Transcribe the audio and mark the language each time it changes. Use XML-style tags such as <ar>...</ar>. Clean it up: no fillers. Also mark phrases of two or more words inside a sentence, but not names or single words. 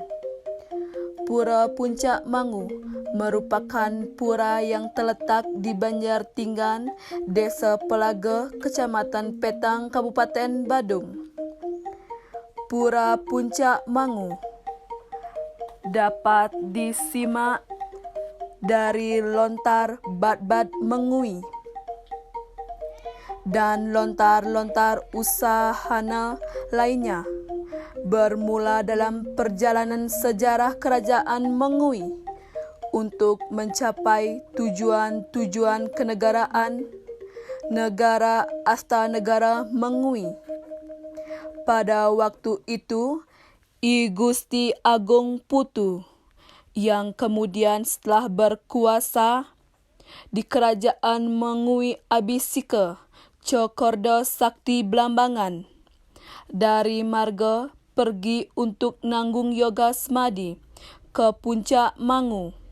<id>Pura Puncak Mangu merupakan pura yang terletak di Banjartinggan, Desa Pelaga, Kecamatan Petang, Kabupaten Badung. Pura Puncak Mangu dapat disimak dari lontar Bat-Bat Mengui dan lontar-lontar usahana lainnya, bermula dalam perjalanan sejarah Kerajaan Mengui untuk mencapai tujuan-tujuan kenegaraan negara Astanegara Mengui. Pada waktu itu, I Gusti Agung Putu yang kemudian setelah berkuasa di Kerajaan Mengui Abisika Cokordo Sakti Blambangan dari marga pergi untuk nanggung yoga semadi ke Puncak Mangu.</id>